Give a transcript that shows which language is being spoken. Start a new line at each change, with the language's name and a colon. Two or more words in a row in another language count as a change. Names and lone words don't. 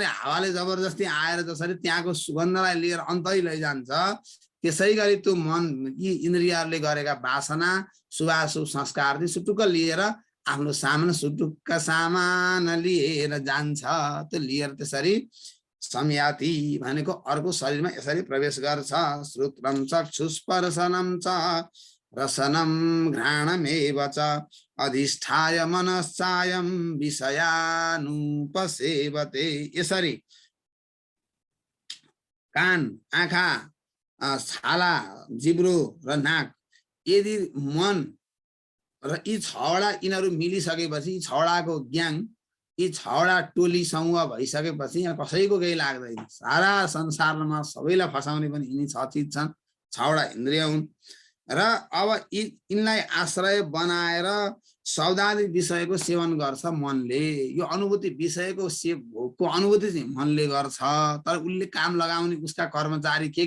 Nepali: हावाले जबरजस्ती आएर जसरी त्यहाँको सुगन्धलाई लिएर अन्तै लैजान्छ त्यसै गरी त्यो मन यी इन्द्रियहरूले गरेका वासना शुभाशुभ संस्कार सुटुक्क लिएर आफ्नो सामान सुटुक्क सामान लिएर जान्छ त्यो लिएर त्यसरी संयाति भनेको अर्को शरीरमा यसरी प्रवेश गर्छ
Sanskrit: श्रोत्रम चक्षुस्पर्शनम च रसनम घ्राणमेव च अधिष्ठाय मनश्चायं विषयानुपसेवते
Nepali: यसरी कान आँखा छाला जिब्रो र नाक यदि मन र यी छवटा यिनीहरू मिलिसकेपछि छवटाको ग्याङ यी छवटा टोली समूह भइसकेपछि यहाँ कसैको केही लाग्दैन सारा संसारमा सबैलाई फसाउने पनि यिनी छ चिज छन् छवटा इन्द्रिय हुन् र अब यिनलाई आश्रय बनाएर शब्दादि विषयको सेवन गर्छ मनले यो अनुभूति विषयको भोगको अनुभूति चाहिँ मनले गर्छ तर उसले काम लगाउने उसका कर्मचारी के